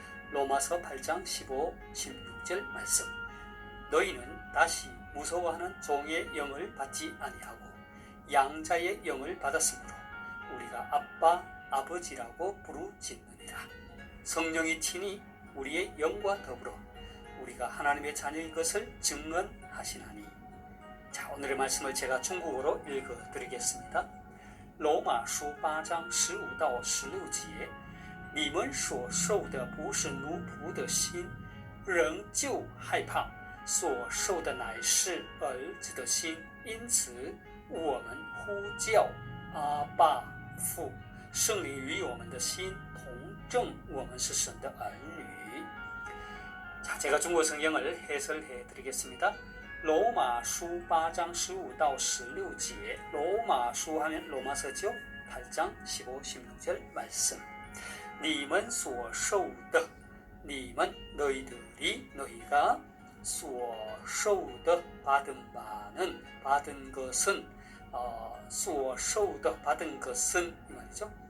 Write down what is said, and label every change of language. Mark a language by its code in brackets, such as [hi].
[ko] 로마서 8장 15, 16절 말씀. 너희는 다시 무서워하는 종의 영을 받지 아니하고 양자의 영을 받았으므로 우리가 아빠, 아버지라고 부르짖느니라. 성령이 친히 우리의 영과 더불어 우리가 하나님의 자녀인 것을 증언하시나니. 자, 오늘의 말씀을 제가 중국어로 읽어드리겠습니다. [zh] 로마서 8장 15到16节你们所受的不是奴仆的心，仍旧害怕；所受的乃是儿子的心。因此，我们呼叫阿爸父，圣灵与我们的心同证，我们是神的儿女。 [ko] 자, 제가 중국어 성경을 해설해 드리겠습니다. 로마서 8장 15到16节 로마서 하면 로마서죠. 8장 15, 16절 말씀. [zh] 你们所受的 你们 [ko] 너희들이 너희가 所受的 받은 바는 받은 것은 所受的 받은 것은 이 말이죠.